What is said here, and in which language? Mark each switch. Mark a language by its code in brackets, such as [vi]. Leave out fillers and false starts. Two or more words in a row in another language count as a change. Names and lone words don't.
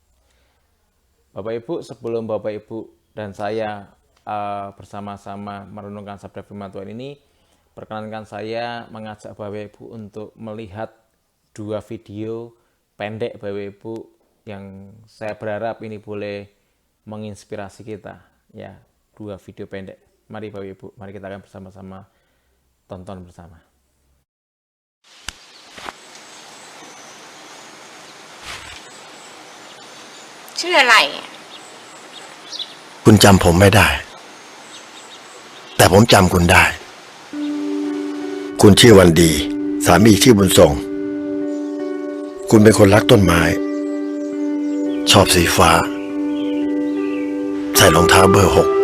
[id] Bapak Ibu, sebelum Bapak Ibu dan saya bersama-sama merenungkan sabda firman Tuhan ini, perkenankan saya mengajak Bapak Ibu untuk melihat dua video pendek Bapak Ibu yang saya berharap ini boleh menginspirasi kita ya. Dua video pendek. Mari Bapak Ibu, mari kita akan bersama-sama tonton bersama. [th] ชื่ออะไร คุณจำผมไม่ได้ แต่ผมจำคุณได้ คุณชื่อวันดี สามีชื่อบุญส่ง คุณเป็นคนรักต้นไม้ ชอบสีฟ้า ใส่รองเท้าเบอร์